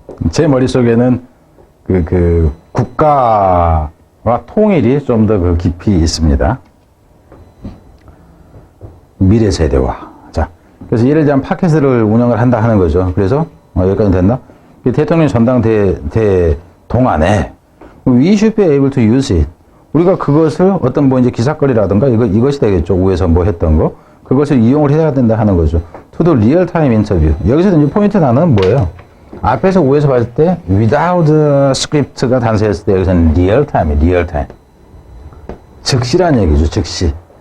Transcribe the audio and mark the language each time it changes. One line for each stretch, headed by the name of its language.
Korean: 제 머릿속에는 국가와 통일이 좀 더 깊이 있습니다. 미래 세대와. 자, 그래서 예를 들면 팟캐스트를 운영을 한다 하는 거죠. 그래서 여기까지 됐나? 대통령 전당대회 동안에
English: we should be able to use it.
Korean: 우리가 그것을 어떤 뭐 이제 기사거리라든가 이것이 되겠죠. 위에서 뭐 했던 거. 그것을 이용을 해야 된다 하는 거죠.
English: To the real time interview.
Korean: 여기서 이제 포인트 단어는 뭐예요? 앞에서 위에서 봤을 때
English: without script
Korean: 가 단서였을 때 여기서는 real time. 즉시란 얘기죠. 즉시.